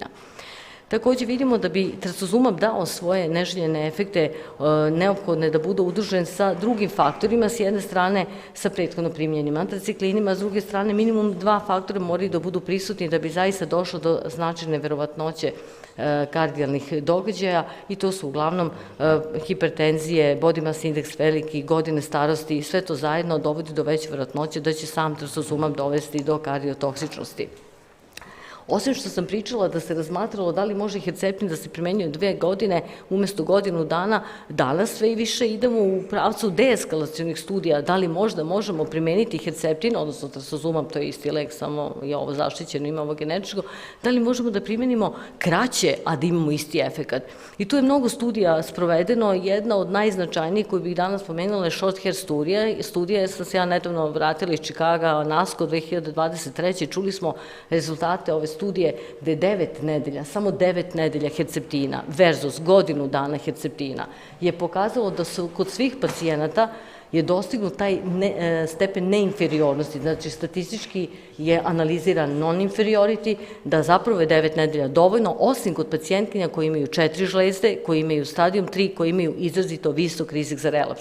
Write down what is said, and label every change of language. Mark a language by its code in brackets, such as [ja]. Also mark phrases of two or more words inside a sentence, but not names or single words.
[sr] Takođe vidimo da bi trastuzumab dao svoje neželjene efekte, neophodno je da bude udružen sa drugim faktorima, s jedne strane sa prethodno primljenim antraciklinima, s druge strane minimum 2 faktora moraju da budu prisutni da bi zaista došlo do značajne verovatnoće kardijalnih događaja i to su uglavnom hipertenzije, [en] body mass index [sr] veliki, godine starosti i sve to zajedno dovodi do veće verovatnoće da će sam trastuzumab dovesti do kardiotoksičnosti. Osim što sam pričala da se razmatralo da li može herceptin da se primenjuje 2 godine umesto godinu dana, danas sve i više idemo u pravcu deeskalacionih studija, da li možda možemo primeniti herceptin, odnosno trastuzumab, to je isti lek, samo je ovo zaštićeno, ima ovo genetičko, da li možemo da primenimo kraće, a da imamo isti efekat. I tu je mnogo studija sprovedeno, jedna od najznačajnijih koju bih danas pomenula je [en] short hair [sr] studija, sam se ja nedavno vratila iz Čikaga, NASCO 2023. Čuli smo rezultate ove studije gde je 9 nedelja, samo 9 nedelja herceptina versus godinu dana herceptina je pokazalo da su kod svih pacijenata je dostignut taj stepen neinferiornosti, znači statistički je analiziran non-inferiority, da zapravo je 9 nedelja dovoljno, osim kod pacijentkinja koji imaju 4 žlezde, koji imaju stadijum 3, koji imaju izrazito visok rizik za relaps.